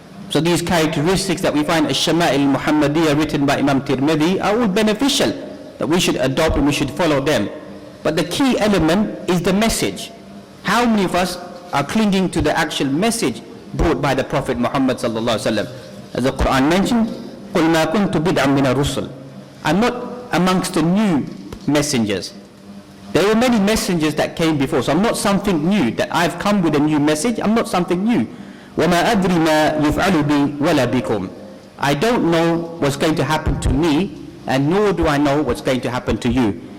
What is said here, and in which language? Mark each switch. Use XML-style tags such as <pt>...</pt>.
<en>So these characteristics that we find Ash-Shama'il Muhammadiyah written by Imam Tirmidhi are all beneficial, that we should adopt and we should follow them. But the key element is the message. How many of us are clinging to the actual message brought by the Prophet Muhammad sallallahu alaihi wasallam? As the Quran mentioned,</en> <ar>قُلْ مَا كُنْتُ بِدْعًا مِنَ الرُّسُلِ.</ar> <en>I'm not amongst the new messengers. There were many messengers that came before, so I'm not something new, that I've come with a new message. I'm not something new.</en> <ar>وَمَا أَدْرِ مَا يُفْعَلُ بِي وَلَا بِكُمْ.</ar> <en>I don't know what's going to happen to me, and nor do I know what's going to happen to you.</en>